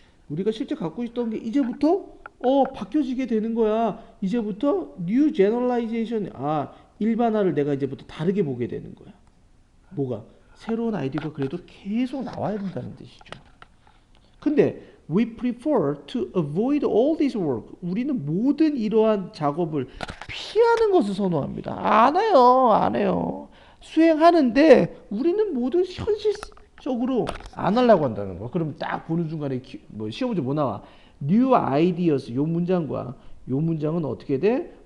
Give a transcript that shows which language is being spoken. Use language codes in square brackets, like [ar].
[ko] 우리가 실제 갖고 있던 게 이제부터 바뀌어지게 되는 거야. 이제부터 new generalization 일반화를 내가 이제부터 다르게 보게 되는 거야. 뭐가? 새로운 아이디어가 그래도 계속 나와야 된다는 뜻이죠. 근데 [en] we prefer to avoid all this work. [ko] 우리는 모든 이러한 작업을 피하는 것을 선호합니다. 안 해요. 수행하는데 우리는 모든 현실적으로 안 하려고 한다는 거. 그럼 딱 보는 순간에 시험 문제 뭐 나와? new ideas 요 문장과 요 문장은 어떻게 돼?